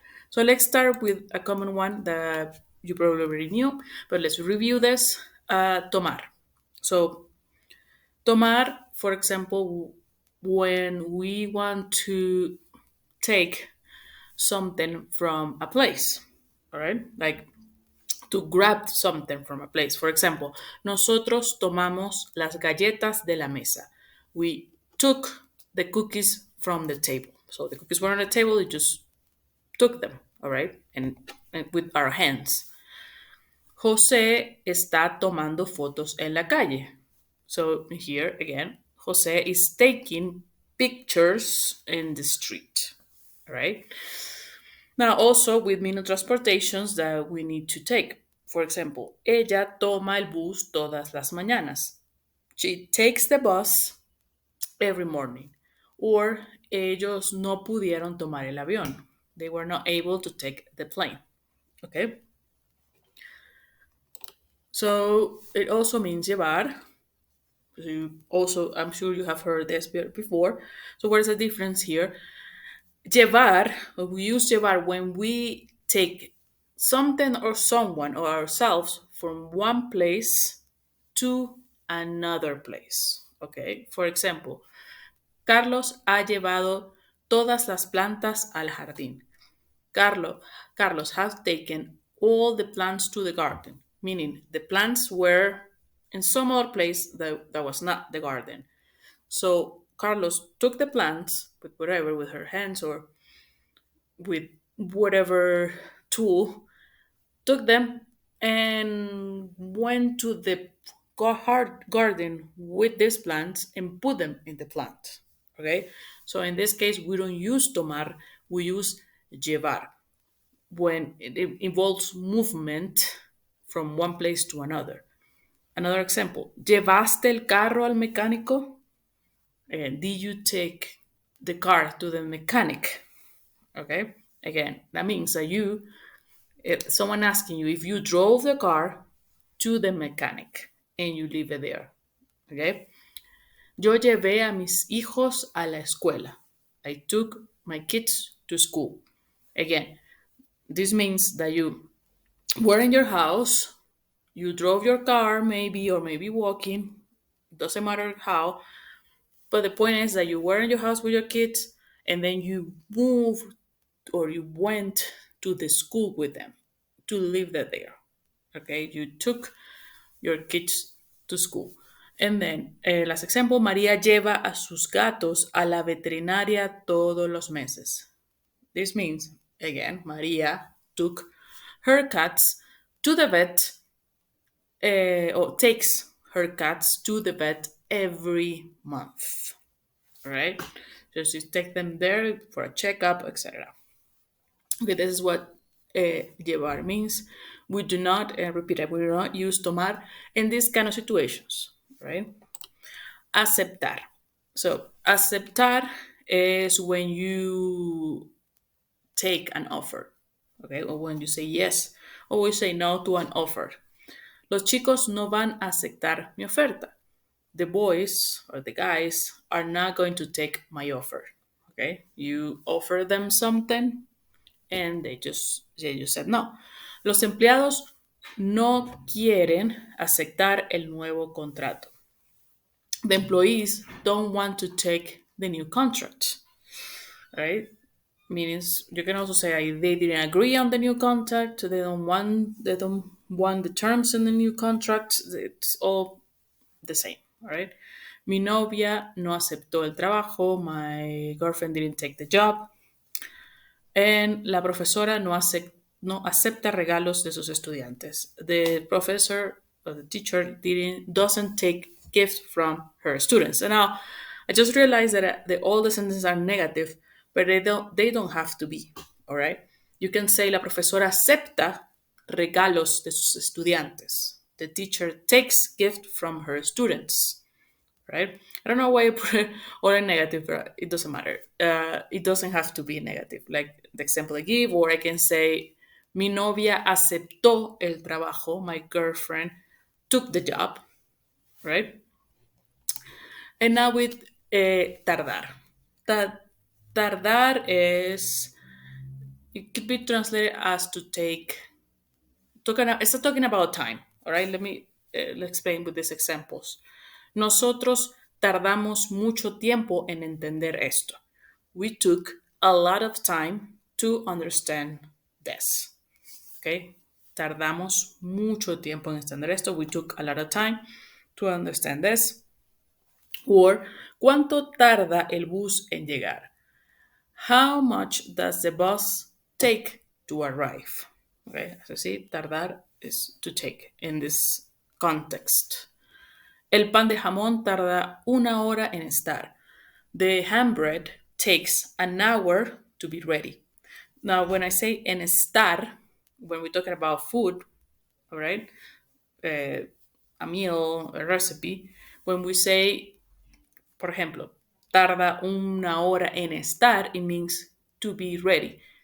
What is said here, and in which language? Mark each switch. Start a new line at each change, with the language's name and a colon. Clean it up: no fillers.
English: So let's start with a common one that you probably already knew, but let's review this. Tomar. So, tomar, for example, when we want to take something from a place, all right? Like to grab something from a place. For example,
Spanish: nosotros tomamos las galletas de la mesa.
English: We took the cookies from the table. So the cookies were on the table, we just took them, all right? And with our hands.
Spanish: José está tomando fotos en la calle.
English: So here again, José is taking pictures in the street, all right? Now, also with mean transportations that we need to take. For example,
Spanish: ella toma el bus todas las mañanas.
English: She takes the bus every morning. Or
Spanish: ellos no pudieron tomar el avión.
English: They were not able to take the plane. Okay? So it also means llevar. Also, I'm sure you have heard this before. So what is the difference here? Llevar, we use llevar when we take something or someone or ourselves from one place to another place. Okay, for example,
Spanish: Carlos ha llevado todas las plantas al jardín.
English: Carlos has taken all the plants to the garden, meaning the plants were in some other place that was not the garden. So Carlos took the plants with whatever, with her hands or with whatever tool, took them and went to the garden with these plants and put them in the plant. Okay, so in this case, we don't use tomar, we use llevar when it involves movement from one place to another. Another example,
Spanish: ¿llevaste el carro al mecánico?
English: Again, did you take the car to the mechanic? Okay, again, that means that if someone asking you if you drove the car to the mechanic and you leave it there. Okay,
Spanish: yo llevé a mis hijos a la escuela.
English: I took my kids to school. Again, this means that you were in your house, you drove your car, maybe, or maybe walking, doesn't matter how, but the point is that you were in your house with your kids and then you moved or you went to the school with them to leave that there. Okay, you took your kids to school. And then, last example,
Spanish: María lleva a sus gatos a la veterinaria todos los meses.
English: This means, again, María took her cats to the vet, or takes her cats to the vet every month. All right? Just you take them there for a checkup, etc. Okay, this is what llevar means. We do not, repeat it, we do not use tomar in these kind of situations, right? Aceptar. So, aceptar is when you take an offer, okay? Or when you say yes, or we say no to an offer.
Spanish: Los chicos no van a aceptar mi oferta.
English: The boys or the guys are not going to take my offer, okay? You offer them something and they just said no.
Spanish: Los empleados no quieren aceptar el nuevo contrato.
English: The employees don't want to take the new contract, right? Means you can also say they didn't agree on the new contract. They don't want the terms in the new contract. It's all the same, all right?
Spanish: Mi novia no aceptó el trabajo.
English: My girlfriend didn't take the job. And
Spanish: la profesora no acepta regalos de sus estudiantes.
English: The professor or the teacher doesn't take gifts from her students. And now I just realized that all the sentences are negative, but they don't have to be, all right? You can say
Spanish: la profesora acepta regalos de sus estudiantes.
English: The teacher takes gift from her students, right? I don't know why I put it or a negative, but it doesn't matter. It doesn't have to be negative, like the example I give, or I can say,
Spanish: mi novia aceptó el trabajo,
English: my girlfriend took the job, right? And now with tardar. Tardar is, it could be translated as to take, it's talking about time, all right? Let me explain with these examples.
Spanish: Nosotros tardamos mucho tiempo en entender esto.
English: We took a lot of time to understand this. Okay?
Spanish: Tardamos mucho tiempo en entender esto.
English: We took a lot of time to understand this. Or,
Spanish: ¿cuánto tarda el bus en llegar?
English: How much does the bus take to arrive? Okay, so see, tardar is to take in this context.
Spanish: El pan de jamón tarda 1 hora en estar.
English: The ham bread takes an hour to be ready. Now, when I say
Spanish: en estar,
English: when we're talking about food, all right, a meal, a recipe, when we say,
Spanish: por ejemplo, tarda 1 hora en estar,
English: it means to be ready.